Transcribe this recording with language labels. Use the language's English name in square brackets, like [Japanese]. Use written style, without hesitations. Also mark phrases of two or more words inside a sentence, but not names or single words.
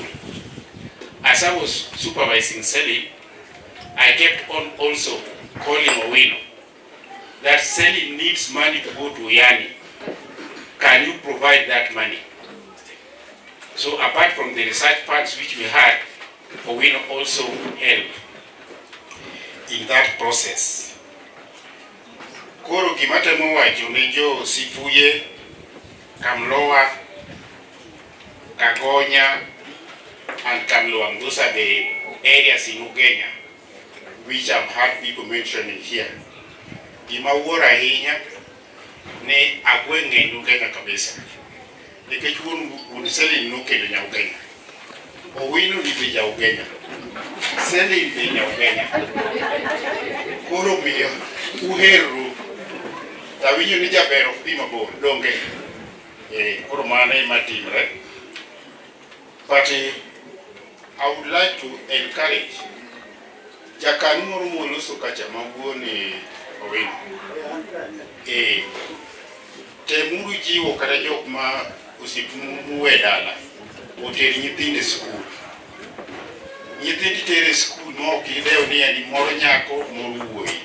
[English] As I was supervising Celine, I kept on also calling Owino that Celine needs money to go to Yani. Can you provide that money? So apart from the research funds which we had, Owino also helped in that process. [Luo (Kenya and Tanzania)] Koro gimatemo wacho ne jo Sifuye, Kamloa, Kagonya, [English] and Kamloam. Those are the areas in Ugenya which I've heard people mentioning here. [Luo (Kenya and Tanzania)] Gima wuora ahinya ne agwenge in Ugenya kabisa. Nikech wuon Celine nokelo nya Ugenya. Owino ni be ja Ugenya. Celine be nya Ugenya. Koro miyo uheru. Tawinyo ni jabero pima bo donge. Koro mano ema timre. [English] But I would like to encourage [Luo (Kenya and Tanzania)] Jakanu moro moloso kacha mawuoni [English] Owino. [Luo (Kenya and Tanzania)] Temuru jiwo kata jok ma osipuwe dala oter nyithindo e skul. Nyithindo tere skul ma ok idewo ni en moro nyako moro wuoyi.